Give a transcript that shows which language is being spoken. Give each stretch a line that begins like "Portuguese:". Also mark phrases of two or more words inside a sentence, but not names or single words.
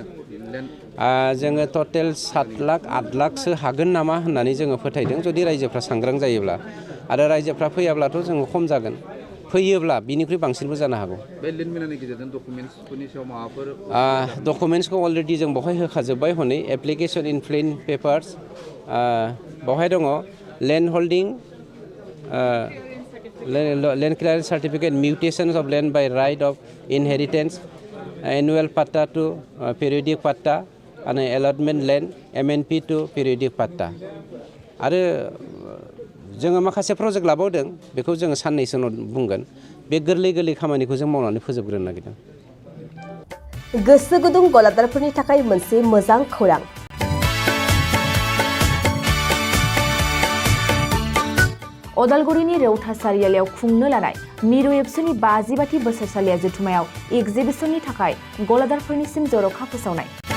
Bodo: जोङो टटेल 7 लाख 8 लाखसो हागोन नामा होननानै जोङो फोथायदों जुदि रायजोफ्रा सांग्रां जायोब्ला आरो रायजोफ्रा फैयाब्लाथ' जोङो खम जागोन फैयोब्ला बिनिख्रुइ बांसिनबो जानो हागौ बे लेन्ड मेलानि गेजेरजों डकुमेन्टसफोरनि सायाव माबाफोर डकुमेन्टसखौ अलरेडि जों बेवहाय होखाजोब्बाय हनै
English: application in plain papers
Bodo: बेवहाय दङ
English: land holding land clearance certificate mutations of land by right of inheritance annual patta to periodic patta and allotment land MNP to periodic patta
Bodo: आरो जोङो माखासे प्रजेक्ट लाबावदों बेखौ जोङो साननैसो उनाव बुंगोन बे गोरलै गोरलै खामानिखौ जों मावनानै फोजोबग्रोनो नागिरदों गोसो गुदुं गलादारफोरनि थाखाय मोनसे मोजां खौरां अदालगुरिनि रौता सारियालियाव खुंनो लानाय मिरु एबसुनि 50 बोसोरसालिया जथुमायाव एगजिबिसननि थाखाय गलादारफोरनिसिम जर'खा फोसावनाय